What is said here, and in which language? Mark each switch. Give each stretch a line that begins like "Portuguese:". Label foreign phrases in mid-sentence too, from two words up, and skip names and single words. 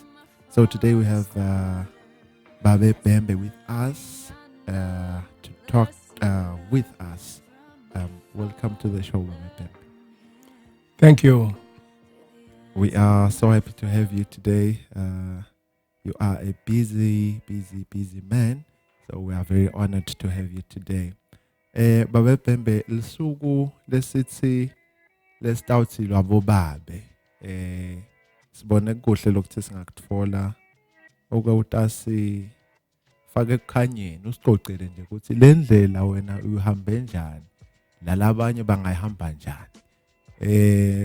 English: So today we have Babe Bembe with us to talk with us. Welcome to the show, Babe Bembe. Thank you. We are so happy to have you today. You are a busy man, so we are very honored to have you today.
Swati: Babe Bembe, lisuku lesithi lesitawuthi lwabobabe. Sibone kuhle lokuthi singakutfola okutasi fake ekukhanyeni usicocele nje ukuthi le ndlela wena uhambe njani lalabanye bangayihamba njani.